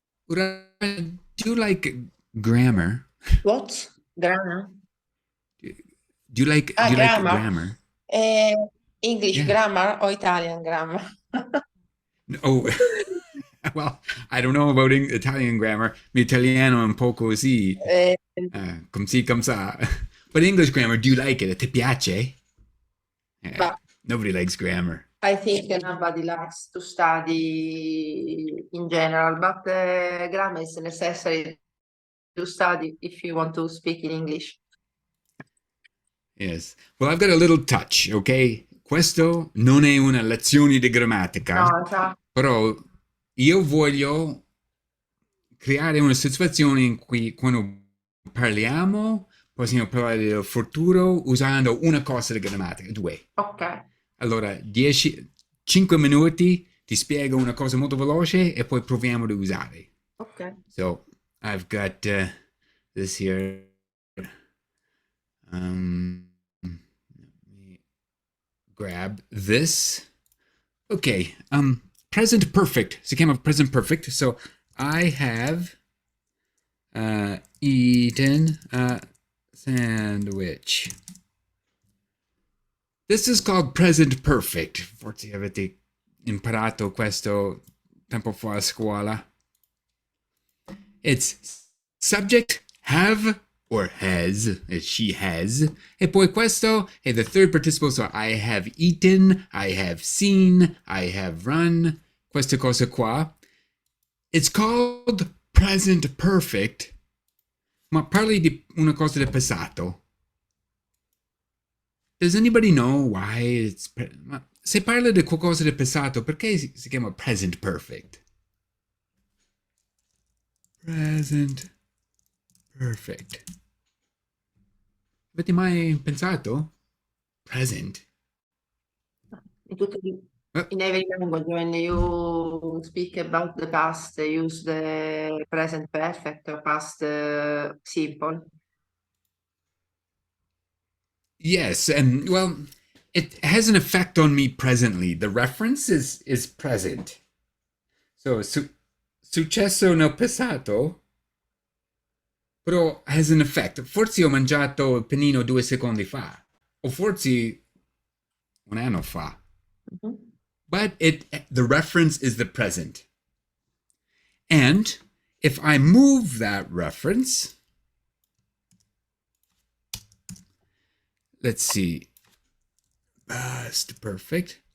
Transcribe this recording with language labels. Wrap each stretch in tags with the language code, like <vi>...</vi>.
<en>Do you like grammar? What? Grammar? Do you like grammar? English Yeah. grammar or Italian grammar? Oh, well, I don't know about Italian grammar.</en> <it>L'italiano è un po' così, come si, come sa.</it> <en>But English grammar, do you like it?</en> <it>Ti piace?</it> <en>But Nobody likes grammar. I think nobody likes to study in general, but grammar is necessary to study if you want to speak in English. Yes. Well, I've got a little touch, ok?</en> <it>Questo non è una lezione di grammatica, No, esatto. però io voglio creare una situazione in cui quando parliamo possiamo parlare del futuro usando una cosa di grammatica, 2. Ok. Allora, 10, 5 minuti, ti spiego una cosa molto veloce e poi proviamo ad usare. Okay.</it> <en>So I've got this here. Let me grab this. Okay, present perfect.</en> <it>Si chiama</it> <en>present perfect. So I have eaten a sandwich. This is called present perfect.</en> <it>Forse avete imparato questo tempo fa a scuola.</it> <en>It's subject have or has, she has.</en> <it>E poi questo è</it> <en>the third participle, so I have eaten, I have seen, I have run.</en> <it>Questa cosa qua.</it> <en>It's called present perfect,</en> <it>ma parli di una cosa del passato.</it> <en>Does anybody know why it's...</en> <it>Se parla di qualcosa del passato, perché si chiama present perfect? Present perfect. Avete mai pensato? Present.</it> <en>In every language, when you speak about the past, use the present perfect or past simple. Yes, and well, it has an effect on me presently. The reference is present.</en> <it>So, successo nel passato, però</it> <en>has an effect.</en> <it>Forse ho mangiato il panino 2 secondi fa, o forse un anno fa. Mm-hmm.</it> <en>But the reference is the present. And if I move that reference, let's see, past perfect.</en>